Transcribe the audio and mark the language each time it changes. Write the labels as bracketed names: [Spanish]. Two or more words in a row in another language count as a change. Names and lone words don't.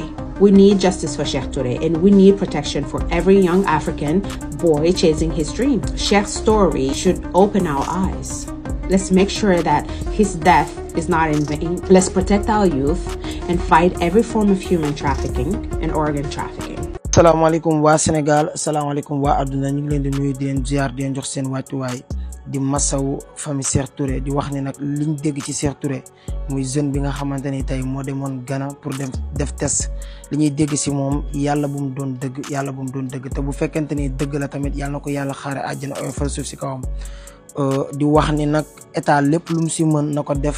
[English] We need justice for Cheikh Touré, and we need protection for every young African boy chasing his dream. Cheikh's story should open our eyes. Let's make sure that his death is not in vain. Let's protect our youth and fight every form of human trafficking and organ trafficking. [Wolof] Assalamualaikum wa Sénégal, assalamualaikum wa aduna, ñu ngi leen di nuyu di leen ziar di leen jox seen wàccuwaay di masawu famille Cheikh Touré di wax ne nag liñ dégg ci Cheikh Touré muy jeune bi nga xamante ni tey moo demoon Ghana pour def test li ñuy dégg si moom yàlla bu mu doon dëgg yàlla bu mu doon dëgg te bu fekkente ni dëgg la tamit yàlla na ko yàlla xaare àjjana oyofal suuf si kawam di wax ni nag état lépp lu mu si mën na ko def